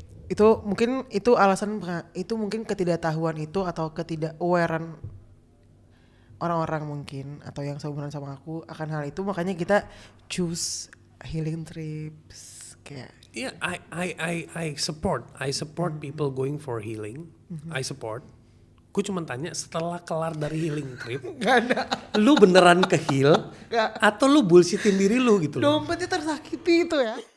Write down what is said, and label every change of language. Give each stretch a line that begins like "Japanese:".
Indonesian: Itu mungkin itu alasan, itu mungkin ketidaktahuan itu atau ketidakawarean orang-orang mungkin, atau yang seumuran sama aku akan hal itu, makanya kita
English: choose healing trips
Indonesian: kayak.
English: Yeah, I support people going for healing. I support.
Indonesian: Gue cuma tanya, setelah kelar dari healing trip, Gak ada. lu beneran ke heal atau lu bullshitin diri lu gitu loh? Dompetnya tersakiti itu ya.